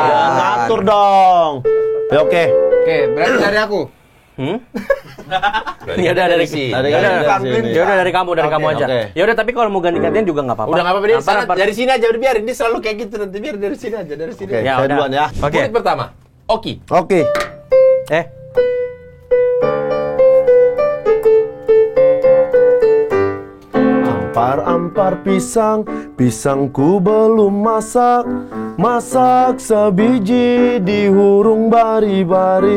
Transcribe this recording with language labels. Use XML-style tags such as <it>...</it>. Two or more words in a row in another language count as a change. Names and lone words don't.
<id>Ya, ngatur dong. Ya, oke. Oke, berarti dari aku. Ya udah dari sini. Ya udah dari kamu aja. oke. Ya udah tapi kalau mau ganti-gantian juga nggak apa-apa. Udah nggak apa-apa deh, Ampar-ampar. dari sini aja udah biarin. Dia selalu kayak gitu nanti biar dari sini aja, dari sini. Oke, aja. Ya saya udah. duluan ya. Oke. Murid pertama, Oki. Oke.</id> <bjn>Ampar-ampar pisang, pisangku belum masak. Masak sebiji dihurung bari-bari.</bjn>